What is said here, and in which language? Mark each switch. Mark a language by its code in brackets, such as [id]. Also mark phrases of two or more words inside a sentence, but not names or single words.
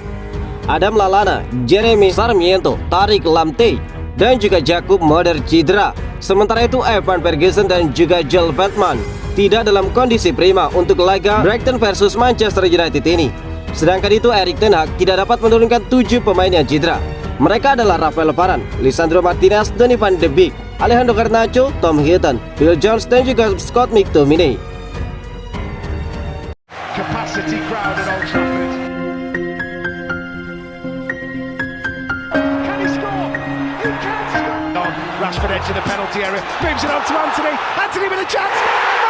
[id] Adam Lallana, Jeremy Sarmiento, Tariq Lamptey, dan juga Jakub Moder cedera. Sementara itu Evan Ferguson dan juga Joel Veltman tidak dalam kondisi prima untuk laga Brighton versus Manchester United ini. Sedangkan itu Erik ten Hag tidak dapat menurunkan 7 pemain yang cedera. Mereka adalah Rafael Varane, Lisandro Martinez, Donny van de Beek, Alejandro Garnacho, Tom Heaton, Phil Jones, dan juga Scott McTominay. [en] Capacity crowd at Old Trafford. Can he score? He can score. Rashford edge of the penalty area, moves it on to Anthony. Anthony with a chance.